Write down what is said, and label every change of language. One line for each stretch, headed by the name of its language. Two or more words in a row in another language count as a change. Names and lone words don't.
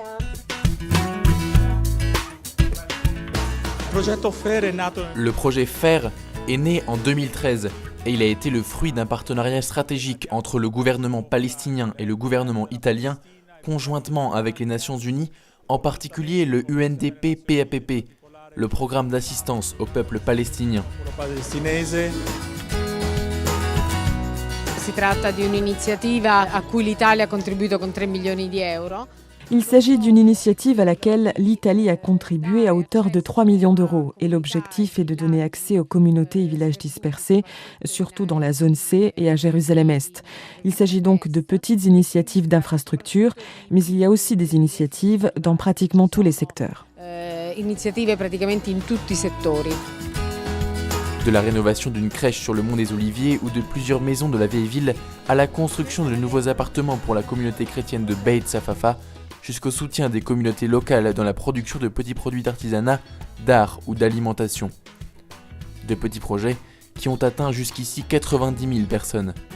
French: Le projet FAIR est né en 2013 et il a été le fruit d'un partenariat stratégique entre le gouvernement palestinien et le gouvernement italien, conjointement avec les Nations Unies, en particulier le UNDP-PAPP, le programme d'assistance au peuple palestinien.
Italian: Si tratta di un'iniziativa a cui l'Italia ha contribuito con 3 milioni di euro.
French: Il s'agit d'une initiative à laquelle l'Italie a contribué à hauteur de 3 millions d'euros et l'objectif est de donner accès aux communautés et villages dispersés, surtout dans la zone C et à Jérusalem-Est. Il s'agit donc de petites initiatives d'infrastructure, mais il y a aussi des initiatives dans pratiquement tous les secteurs.
Italian: Iniziative praticamente in tutti i settori.
French: De la rénovation d'une crèche sur le mont des Oliviers ou de plusieurs maisons de la vieille ville à la construction de nouveaux appartements pour la communauté chrétienne de Beit Safafa, jusqu'au soutien des communautés locales dans la production de petits produits d'artisanat, d'art ou d'alimentation. De petits projets qui ont atteint jusqu'ici 90 000 personnes.